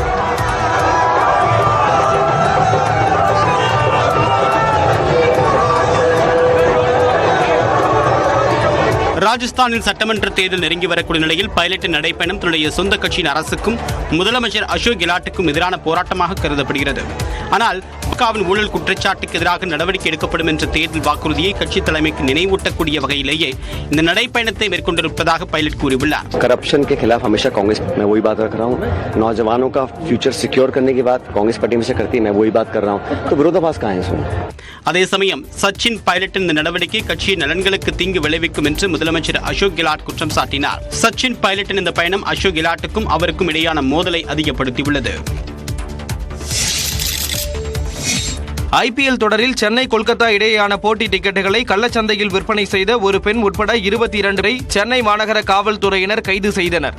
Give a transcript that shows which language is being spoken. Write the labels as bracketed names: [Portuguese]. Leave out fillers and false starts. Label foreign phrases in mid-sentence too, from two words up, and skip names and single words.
[Tamil] ராஜஸ்தானில் சட்டமன்ற தேர்தல் நெருங்கி வரக்கூடிய நிலையில் பைலட்டின் நடைப்பயணம் தன்னுடைய சொந்த கட்சியின் அரசுக்கும் முதலமைச்சர் அசோக் கெலாட்டுக்கும் எதிரான போராட்டமாக கருதப்படுகிறது. ஆனால் திமுகவின் ஊழல் குற்றச்சாட்டுக்கு எதிராக நடவடிக்கை எடுக்கப்படும் என்ற தேர்தல் வாக்குறுதியை கட்சி தலைமைக்கு நினைவூட்டக்கூடிய வகையிலேயே இந்த நடைப்பயணத்தை மேற்கொண்டிருப்பதாக பைலட் கூறியுள்ளார். [Hindi] करप्शन के खिलाफ हमेशा कांग्रेस मैं वही बात रख रहा हूँ. नौजवानों का [English] future secure [Hindi] करने की बात कांग्रेस पार्टी में से करती है, मैं वही बात कर रहा हूँ. तो विरोधाभास कहाँ है इसमें? [Tamil] அதே சமயம் சச்சின் பைலட்டின் இந்த நடவடிக்கை கட்சியின் நலன்களுக்கு தீங்கு விளைவிக்கும் என்று முதலமைச்சர் அசோக் கெலாட் குற்றம் சாட்டினார். சச்சின் பைலட்டின் இந்த பயணம் அசோக் கெலாட்டுக்கும் அவருக்கும் இடையான மோதலை அதிகப்படுத்தியுள்ளது. IPL தொடரில் சென்னை கொல்கத்தா இடையேயான போட்டி டிக்கெட்டுகளை கள்ளச்சந்தையில் விற்பனை செய்த ஒரு பெண் உட்பட 22 பேரை சென்னை மாநகர காவல்துறையினர் கைது செய்தனர்.